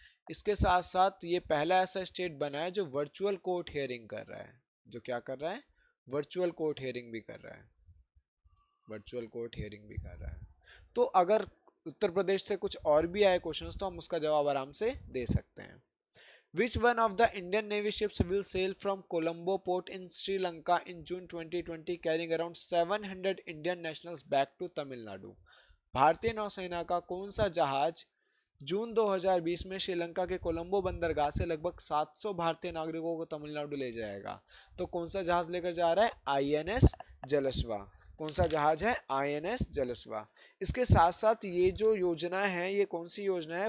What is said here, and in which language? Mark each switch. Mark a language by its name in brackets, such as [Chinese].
[Hindi] इसके साथ साथ ये पहला ऐसा स्टेट बना है जो वर्चुअल कोर्ट हियरिंग कर रहा है। जो क्या कर रहा है? वर्चुअल कोर्ट हियरिंग भी कर रहा है, वर्चुअल कोर्ट हियरिंग भी कर रहा है। तो अगर उत्तर प्रदेश से कुछ और भी आए क्वेश्चंस तो हम उसका जवाब आराम से दे सकते हैं। [English] Which one of the Indian Navy ships will sail from Colombo port in Sri Lanka in June 2020 carrying around 700 Indian nationals back to Tamil Nadu? [Hindi] भारतीय नौसेना का कौन सा जहाज जून 2020 में श्रीलंका के कोलंबो बंदरगाह से लगभग 700 भारतीय नागरिकों को तमिलनाडु ले जाएगा? तो कौन सा जहाज लेकर जा रहा है? आईएनएस जलस्वा। कौन सा जहाज है? आईएनएस जलस्वा। इसके साथ साथ ये जो योजना है, ये कौन सी योजना है?